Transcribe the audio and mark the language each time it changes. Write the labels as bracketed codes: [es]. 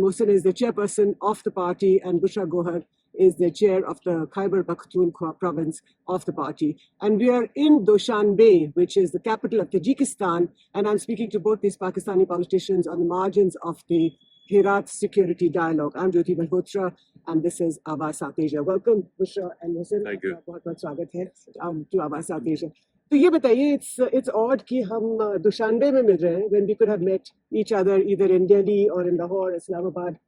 [en] Mohsin is the chairperson of the party and Bushra Gohar is the chair of the Khyber Pakhtunkhwa province of the party. And we are in Dushanbe, which is the capital of Tajikistan. And I'm speaking to both these Pakistani politicians on the margins of the Herat Security Dialogue. I'm Jyoti Malhotra, and this is AwaazSouthAsia. Welcome, Bushra and Mohsin. Thank you. [hi] बहुत-बहुत स्वागत है [en] to AwaazSouthAsia. [hi] तो ये बताइए, [en] it's odd [hi] कि हम Dushanbe में मिल रहे हैं [en] when we could have met each other either in Delhi or in Lahore, Islamabad.